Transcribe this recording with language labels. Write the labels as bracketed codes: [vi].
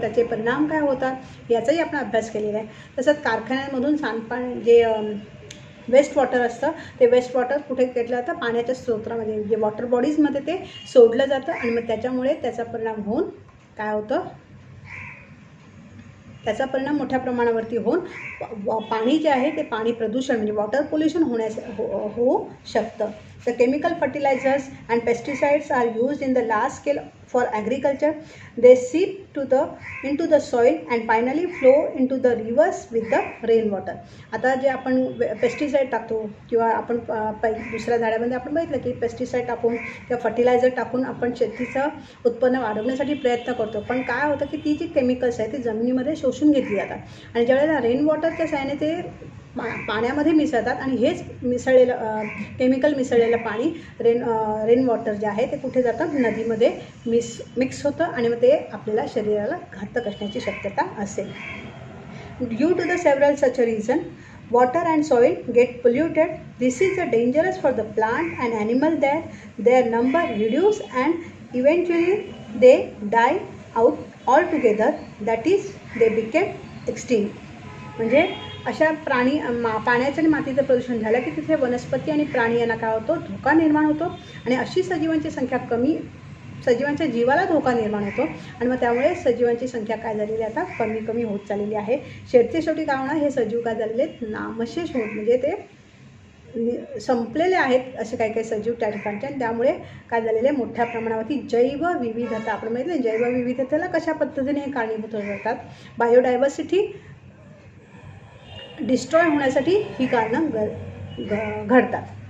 [mr] त्याचे परिणाम काय होतात याचाही आपण अभ्यास केलेला आहे. तसंच कारखान्यांमधून सांडपाणी जे वेस्ट वॉटर असतं ते वेस्ट वॉटर कुठे घेतलं जातं, पाण्याच्या स्रोतामध्ये जे वॉटर बॉडीजमध्ये ते सोडलं जातं आणि मग त्याच्यामुळे त्याचा परिणाम होऊन काय होतं, त्याचा परिणाम मोठ्या प्रमाणावरती होऊन पाणी जे आहे ते पाणी प्रदूषण म्हणजे वॉटर पोल्युशन होऊ शकतं. [en] The chemical fertilizers and pesticides are used in the large scale for agriculture. They seep into the soil and finally flow into the rivers with the rainwater. [mr] आता जे आपण पेस्टिसाईड टाकतो किंवा आपण दुसऱ्या झाडामध्ये आपण बघितलं की पेस्टिसाईड टाकून किंवा फर्टिलायझर टाकून आपण शेतीचं उत्पन्न वाढवण्यासाठी प्रयत्न करतो, पण काय होतं की ती जी केमिकल्स आहेत ती जमिनीमध्ये शोषून घेतली जातात आणि ज्यावेळेला रेन वॉटरच्या साहाय्याने ते पाण्यामध्ये मिसळतात आणि हेच केमिकल मिसळलेलं पाणी रेन वॉटर जे आहे ते कुठे जातं, नदीमध्ये मिक्स होतं आणि मग ते आपल्याला शरीराला घातक असण्याची शक्यता असेल. [en] Due to the several such reason water and soil get polluted. This is dangerous for the plant and animal that their number reduce and eventually they die out altogether. That is, they became extinct. [mr] म्हणजे अशा पाण्याचं आणि मातीचं प्रदूषण झालं की तिथे वनस्पती आणि प्राणी यांना काय होतो, धोका निर्माण होतो आणि अशी सजीवांची संख्या सजीवांच्या जीवाला धोका निर्माण होतो आणि मग त्यामुळे सजीवांची संख्या काय झालेली आता कमी होत चाललेली आहे. शेवटी काय होणार, हे सजीव काय झालेले आहेत, नामशेष होत म्हणजे ते संपलेले आहेत असे काही सजीव त्या ठिकाणचे आणि त्यामुळे काय झालेले मोठ्या प्रमाणावरती जैवविविधता, आपण माहिती जैवविविधतेला कशा पद्धतीने हे कारणीभूत होतात, बायोडायव्हर्सिटी डिस्ट्रॉय होण्यासाठी ही कारणं घडतात.